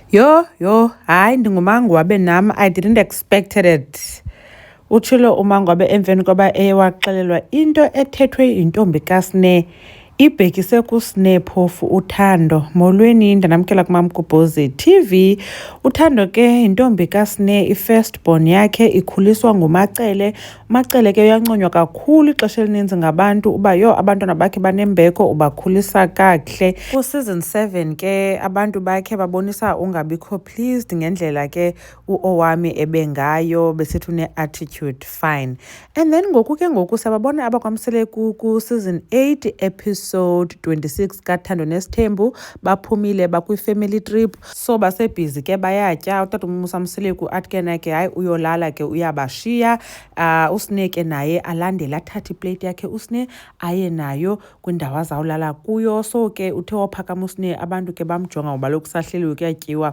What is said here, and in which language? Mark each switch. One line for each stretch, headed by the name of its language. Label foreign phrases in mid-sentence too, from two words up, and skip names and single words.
Xhosa: Hayi ndingumangwabe nam,
English: I didn't expected it.
Xhosa: Utshilo umangwabe emveni koba waxelelwa into ethethwe yintombi kaSne ibhekise kuSne phofu uThando. Molweni, ndanamkela kuMamgobhozi TV. uThando ke yintombi kaSne, i-
English: first born
Xhosa: yakhe ikhuliswa nguMacele. uMacele ke uyanconywa kakhulu ixesha elininzi ngabantu uba abantwana bakhe banembeko, ubakhulisa kakuhle. Ku-season 7 ke abantu bakhe babonisa ungabikho pleased ngendlela ke uOwami ebengayo, besithi une-
English: attitude fine. And then
Xhosa: ngoku sababona abakwamsele ku-
English: season 8 episode 26
Xhosa: kaThando neSithembu baphumile bakwi-
English: family trip,
Xhosa: so basebhizi ke bayatya. Utata uMsamseleku athi ke nakhe hayi uyolala ke uyabashiya. uSne ke naye alandela athathe iplate yakhe uSne aye nayo kwindawo azawulala kuyo. So ke uthe waphakama uSne abantu ke bamjonga ngoba lokhu sahleliwe kuyatyiwa.